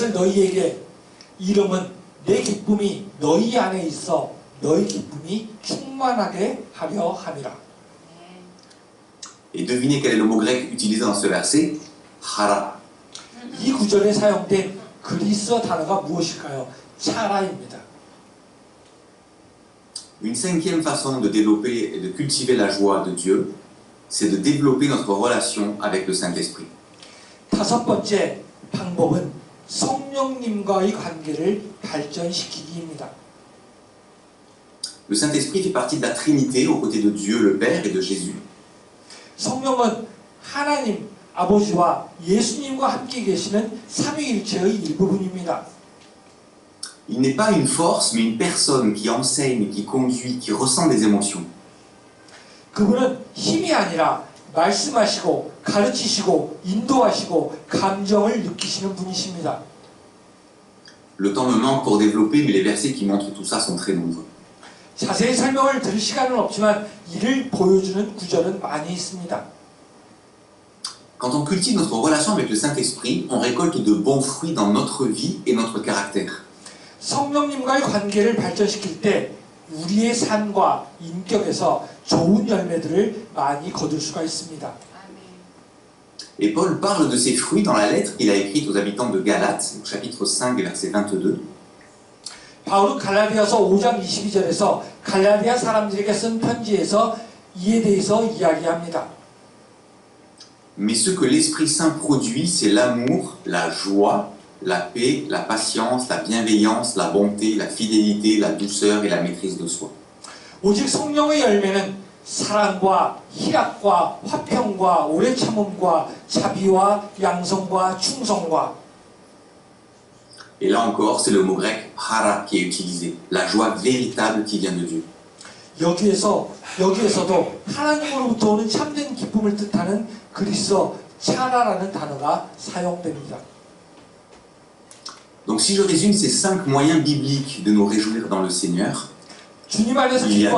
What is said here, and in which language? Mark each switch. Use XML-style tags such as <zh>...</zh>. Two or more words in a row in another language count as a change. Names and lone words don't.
<ko>내가 이것을 너희에게 이름은 내 기쁨이 너희 안에 있어 너희 기쁨이 충만하게 하려 함이라.</ko> <fr>Et devinez quel est le mot grec utilisé dans ce verset? Hara.</fr> <ko>이 구절에 사용된 그리스어 단어가 무엇일까요? 차라입니다.</ko> <fr>Une cinquième façon de développer et de cultiver la joie de Dieu, c'est de développer notre relation avec le Saint-Esprit.</fr> <ko>다섯 번째 방법은 성령님과의 관계를 발전시키기입니다.</ko> <fr>Le Saint-Esprit fait partie de la Trinité aux côtés de Dieu le Père et de Jésus.</fr> <ko>성령은 하나님 아버지와 예수님과 함께 계시는 삼위일체의 일부분입니다.</ko> <fr>Il n'est pas une force, mais une personne qui enseigne, qui conduit, qui ressent des émotions.</fr> <ko>그분은 힘이 아니라 말씀하시고 가르치시고 인도하시고 감정을 느끼시는 분이십니다.</ko> <fr>Le temps me manque pour développer, mais les versets qui montrent tout ça sont très nombreux.</fr> <ko>자세히 설명을 드릴 시간은 없지만 이를 보여주는 구절은 많이 있습니다.</ko> <fr>Quand on cultive notre relation avec le Saint-Esprit, on récolte de bons fruits dans notre vie et notre caractère.</fr> <ko>성령님과의 관계를 발전시킬 때 우리의 삶과 인격에서 좋은 열매들을 많이 거둘 수가 있습니다.</ko> <fr>Et Paul parle de ces fruits dans la lettre qu'il a écrite aux habitants de Galates, au chapitre 5, verset 22.</fr> <ko>바울은 갈라디아서 5장 22절에서 갈라디아 사람들에게 쓴 편지에서 이에 대해서 이야기합니다.</ko> <fr>Mais ce que l'Esprit Saint produit, c'est l'amour, la joie, la paix, la patience, la bienveillance, la bonté, la fidélité, la douceur et la maîtrise de soi.</fr> <ko>오직 성령의 열매는 사랑과 희락과 화평과 오래 참음과 자비와 양성과 충성과.</ko> <fr>Et là encore, c'est le mot grec hara qui est utilisé, la joie véritable qui vient de Dieu.</fr> <ko>여기에서도 하나님으로부터 오는 참된 기쁨을 뜻하는 그리스어 차라라는 단어가 사용됩니다.</ko> <fr>Donc si je résume ces 5 moyens bibliques de nous réjouir dans le Seigneur,</fr> <ko>주님 안에서</ko> <fr>il y a</fr>